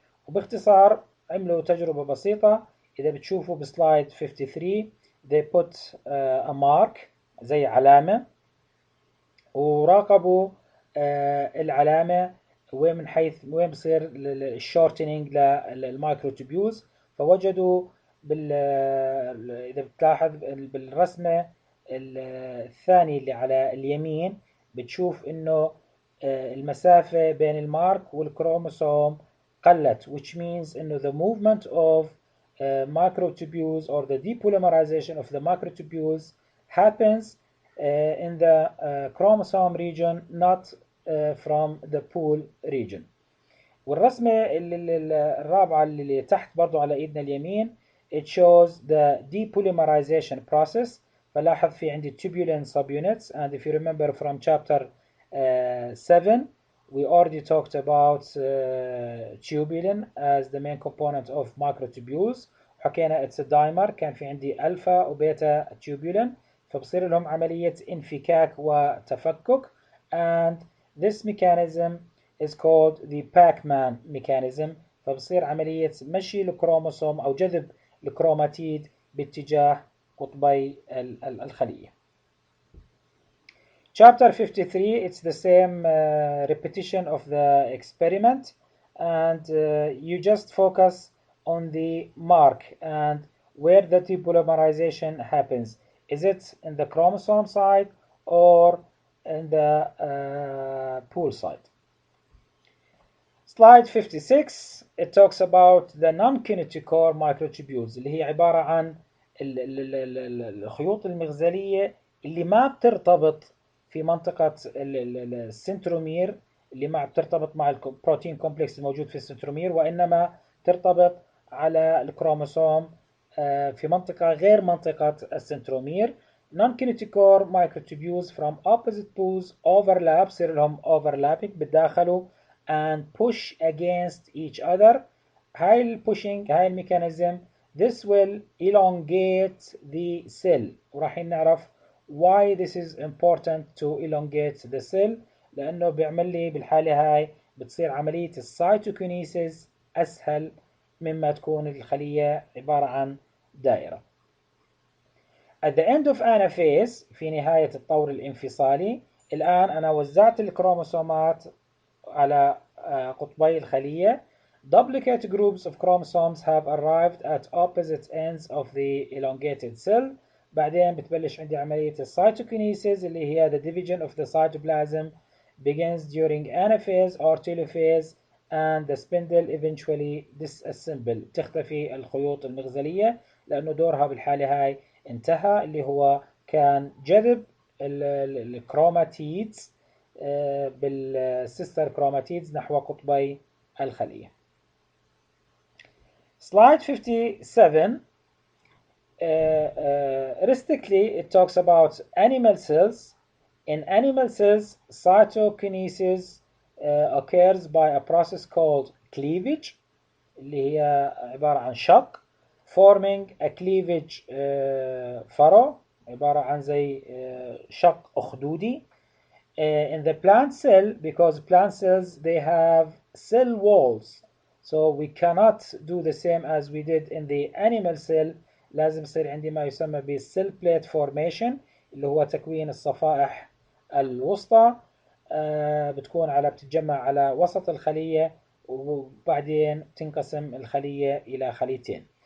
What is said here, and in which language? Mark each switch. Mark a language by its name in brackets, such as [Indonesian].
[Arabic] وباختصار عملوا تجربة بسيطة. إذا بتشوفوا بسلايد 53 [English] they put a mark [Arabic] زي علامة، وراقبوا العلامة وين من حيث وين بصير الشورتنينج للمايكروتوبيوز. فوجدوا إذا بتلاحظ بالرسمة الثانية اللي على اليمين بتشوف إنه المسافة بين المارك والكروموسوم قلت [English] which means [Arabic] إنه [English] the movement of microtubules or the depolymerization of the microtubules happens in the chromosome region not from the pool region. [Arabic] والرسمة الرابعة اللي تحت برضو على ايدنا اليمين [English] it shows the depolymerization process. [Arabic] فلاحظ في عندي [English] tubulin subunits, and if you remember from chapter 7 we already talked about tubulin as the main component of microtubules. [Arabic] حكينا [English] it's a dimer، [Arabic] كان في عندي ألفا وبيتا tubulin، فبصير لهم عملية انفكاك وتفكك، [English] and this mechanism is called the Pac-Man mechanism. [Arabic] فبصير عملية مشي الكروموسوم أو جذب الكروماتيد باتجاه قطبي الخلية. [English] Chapter 53, it's the same repetition of the experiment, and you just focus on the mark and where the depolymerization happens. Is it in the chromosome side or in the pool side? Slide 56 it talks about the non-kinetochore microtubules [Arabic] اللي هي عبارة عن الخيوط المغزلية اللي ما بترتبط في منطقة السنترومير، اللي ما بترتبط مع البروتين كومبلكس الموجود في السنترومير، وإنما ترتبط على الكروموسوم في منطقة غير منطقة السنترومير. [English] non-kinetochore microtubules from opposite pools overlap، [Arabic] يصير لهم [English] overlapping [Arabic] بتداخلوا [English] and push against each other. [Arabic] هاي البوشينج هاي الميكانيزم [English] this will elongate the cell، [Arabic] وراح نعرف [English] why this is important to elongate the cell، [Arabic] لأنه بيعمل لي بالحالة هاي بتصير عملية السيتوكينيسيس أسهل مما تكون الخلية عبارة عن دائرة. [English] At the end of anaphase [Arabic] في نهاية الطور الانفصالي، الآن أنا وزعت الكروموسومات على قطبي الخلية. [English] Duplicate groups of chromosomes have arrived at opposite ends of the elongated cell. [Arabic] بعدين بتبلش عندي عملية السيتوكينيسيس اللي هي [English] the division of the cytoplasm begins during anaphase or telophase and the spindle eventually disassemble. [Arabic] تختفي الخيوط المغزلية لأنه دورها بالحالة هاي انتهى، اللي هو كان جذب الكروماتيدز بالسيستر كروماتيدز نحو قطبي الخلية. [English] Slide 57 realistically it talks about animal cells. In animal cells cytokinesis occurs by a process called cleavage [Arabic] اللي هي عبارة عن شق [English] forming a cleavage furrow [Arabic] عبارة عن زي شق أخدودي. [English] In the plant cell, because plant cells they have cell walls, so we cannot do the same as we did in the animal cell. [Arabic] لازم يصير عندي ما يسمى ب [English] cell plate formation [Arabic] اللي هو تكوين الصفائح الوسطى بتكون بتتجمع على وسط الخلية وبعدين تنقسم الخلية إلى خليتين.